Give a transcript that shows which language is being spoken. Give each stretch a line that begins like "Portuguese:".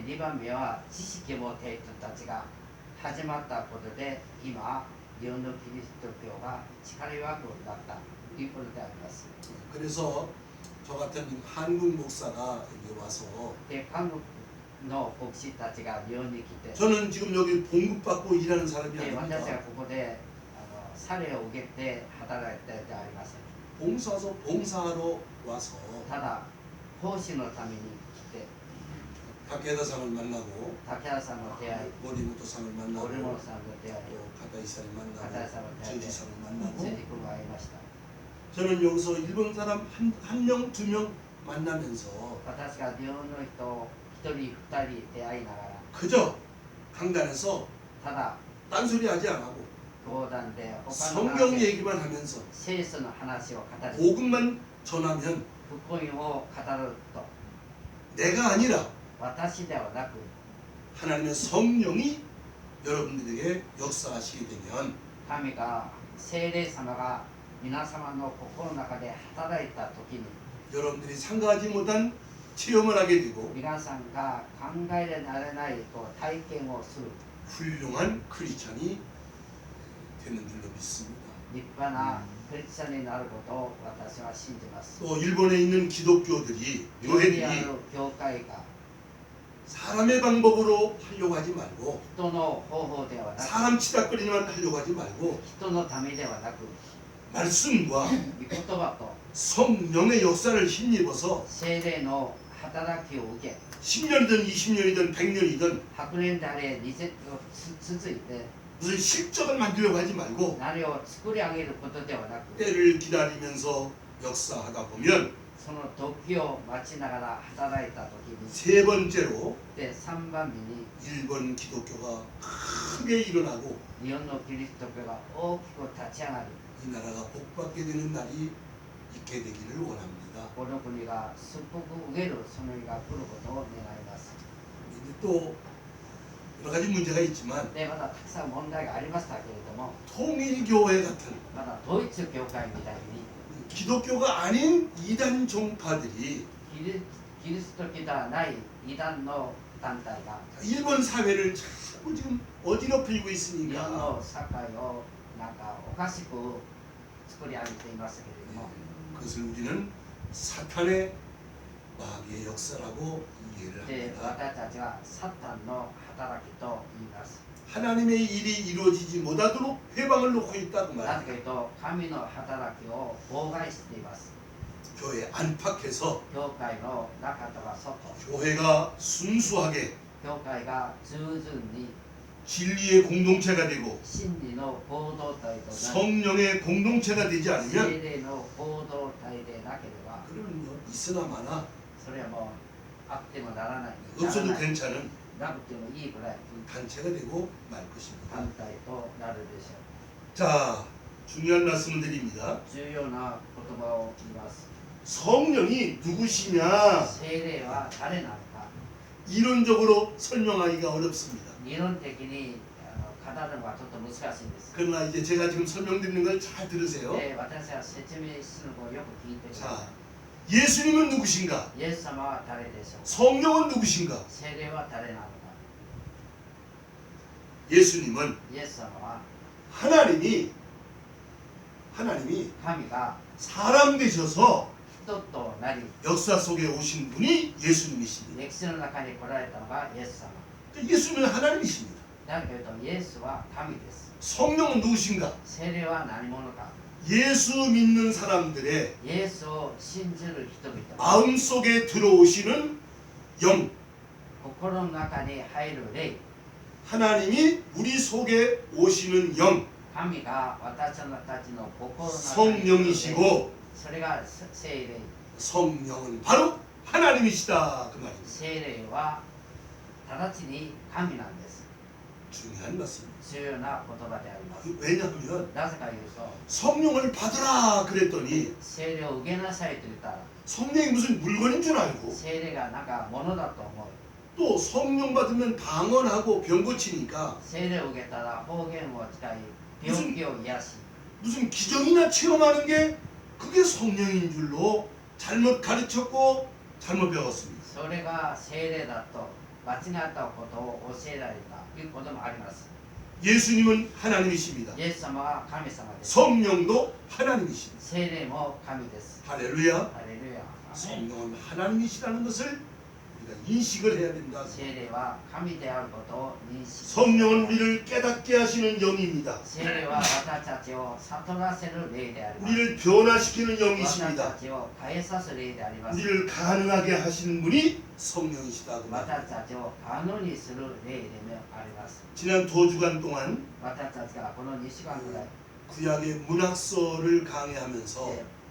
Japanese: で2番目は知識を持った人たちが始まったことで今日本のキリスト教が力弱くなったということであります。
Korean: 그래서 저 같은 한국 목사가 여기 와서
Japanese: で韓国の牧師たちが日本に来て
Korean: 저는 지금 여기 봉급받고 일하는 사람이
Japanese: で私が
Korean: 아닙니다.
Japanese: ここでサレを受けて働いてではありません。
Korean: 봉사하러 와서
Japanese: ただ奉仕のために来て
Korean: 다케다상을 만나고
Japanese: 竹原さんの出会い
Korean: 모리모토상을
Japanese: オ
Korean: 만나고
Japanese: ルモロさんの出会い
Korean: 또 가다이상을 만나고 가다이상을 제지상을
Japanese: 辻
Korean: 만나고
Japanese: 君が会いました。
Korean: 저는 여기서 일본 사람 한 명, 두 명 만나면서
Japanese: 私が日本の人一人二人出会いながら
Korean: 그저 강단에서
Japanese: ただ
Korean: 딴소리 하지 않고
Japanese: 講談で他の
Korean: 성경
Japanese: 話
Korean: 얘기만 하면서
Japanese: 聖書の話を語る
Korean: 복음만 전하면
Japanese: 福音を語ると
Korean: 내가 아니라
Japanese: 私ではなく
Korean: 하나님의 성령이 여러분들에게 역사하시게 되면
Japanese: 神が聖霊様が皆様の心の中で働いた時に
Korean: 여러분들이 생각하지 못한 체험을 하게 되고
Japanese: 皆さんが考えられない体験をする
Korean: 훌륭한 크리스찬이 되는 줄로 믿습니다.
Japanese: 立派なクリスチャンになることを私は信じます。
Korean: 또 일본에 있는 기독교들이
Japanese: 日本に
Korean: 교회들이
Japanese: ある教会が
Korean: 사람의 방법으로 하려고 하지 말고
Japanese: 人の方法ではなく
Korean: 사람 치닥거리만 하려고 하지 말고
Japanese: 人のためではなく
Korean: 말씀과
Japanese: 御言葉と
Korean: 성령의 역사를 힘입어서
Japanese: 聖霊の働きを受け
Korean: 10년이든 20년이든 100년이든
Japanese: 100年であれ20続いて
Korean: 무슨 실적을 만들려고 하지 말고
Japanese: 何を作り上げることではなく
Korean: 때를 기다리면서 역사하다 보면
Japanese: その時を待ちながら働いた時に
Korean: 세 번째로
Japanese: で3番目に
Korean: 일본 기독교가 크게 일어나고
Japanese: 日本のキリスト教が大きく立ち上がる
Korean: 이 나라가 복받게 되는 날이 있게 되기를 원합니다.
Japanese: この国が祝福を受けるその日が来ることを願います。
Korean: 근데 또 여러 가지 문제가 있지만
Japanese: でまだたくさん問題がありましたけれども
Korean: 통일교회 같은
Japanese: まだドイツ教会みたいに
Korean: 기독교가 아닌 이단 종파들이
Japanese: キリスト教ではない異端の団体が
Korean: 일본 사회를 자꾸 지금 어지럽히고
Japanese: 日本
Korean: 있으니까
Japanese: の社会をなんかおかしく作り上げていますけれども
Korean: 그것을 우리는 사탄의 마귀의 역사라고 이해를
Japanese: で
Korean: 합니다.
Japanese: 私たちはサタンの働きと言います。
Korean: 하나님의 일이 이루어지지 못하도록 회방을 놓고 있다 그
Japanese: なぜかというと神の働きを妨害しています。
Korean: 교회 안팎에서
Japanese: 教会の中とか外、
Korean: 교회가 순수하게
Japanese: 教会が従順に
Korean: 진리의 공동체가 되고
Japanese: 真理の行動体となり
Korean: 성령의 공동체가 되지
Japanese: 聖
Korean: 않으면
Japanese: 霊の行動体でなければ
Korean: 그러면 있으나 마나
Japanese: それはもうあってもならない、
Korean: 없어도
Japanese: ならない
Korean: 괜찮은
Japanese: なくてもいいぐらい
Korean: 단체가 되고 말 것입니다.
Japanese: 反対となるでしょ
Korean: 자, 중요한 말씀을 드립니다.
Japanese: う。重要な言葉を言います。
Korean: 성령이 누구시냐?
Japanese: 聖霊は誰なのか、
Korean: 이론적으로 설명하기가 어렵습니다.
Japanese: 理論的に語るのはちょっと難しいんです。
Korean: 그러나 이제 제가 지금 설명드리는 걸 잘 들으세요.
Japanese: で、私は説明するのをよく聞いてくださ
Korean: 자, 예수님은 누구신가?
Japanese: い。イエス様は誰でしょう。
Korean: 성령은 누구신가?
Japanese: 聖霊は誰なのか。
Korean: 예수님은
Japanese: イエス様は
Korean: 하나님이
Japanese: 神が
Korean: 사람 되셔서
Japanese: 人となり
Korean: 역사 속에 오신 분이 예수님이십니다.
Japanese: 歴史の中に来られたのがイエス様。
Korean: 예수님은 하나님이십니다.
Japanese: だけどイエスは神です。
Korean: 성령은 누구신가?
Japanese: 聖霊は何者か。
Korean: 예수 믿는 사람들의
Japanese: イエスを信じる人々、
Korean: 마음속에 들어오시는 영,
Japanese: 心の中に入る霊、
Korean: 하나님이 우리 속에 오시는 영,
Japanese: 神が私たちの心の中に
Korean: 성령이시고
Japanese: それが聖霊。
Korean: 성령은 바로 하나님이시다 그 말입니다.
Japanese: 聖霊は直ちに神なんです。
Korean: 중요한 말씀입니다.
Japanese: 重要な言葉であります。
Korean: 왜냐하면
Japanese: なぜか言うと、
Korean: 성령을 받으라 그랬더니
Japanese: 聖霊を受けなさいと言ったら、
Korean: 성령이 무슨 물건인 줄 알고
Japanese: 聖霊がなんか物だと思う。
Korean: 또 성령 받으면 방언하고 병 고치니까
Japanese: 聖霊を受けたら方言を使い、病気を癒し、
Korean: 무슨 기적이나 체험하는 게 그게 성령인 줄로 잘못 가르쳤고 잘못 배웠습니다.
Japanese: それが聖霊だと間違ったことを教えられたということもあります。
Korean: 예수님은 하나님이십니다.
Japanese: イエス様は神様です。
Korean: 성령도 하나님이십니다.
Japanese: 聖霊も神です。
Korean: 할렐루야.
Japanese: ハレルヤ。
Korean: 성령은 하나님이시라는 것을 우리가 인식을 해야 된다.
Japanese: 聖霊は神であることを認識。
Korean: 성령은 우리를 깨닫게 하시는 영입니다.
Japanese: 聖霊は私たちを悟らせる霊であります。
Korean: 우리를 변화시키는
Japanese: 私た
Korean: 영이십니다.
Japanese: ちを変えさす霊であります。
Korean: 우리를 가능하게 하시는 분이 성령이시다. 그 말.
Japanese: 私たちを可能にする霊でもあります。
Korean: 지난 2주간 동안
Japanese: 私たちがこの2週間くらい、
Korean: 구약의 문학서를 강의하면서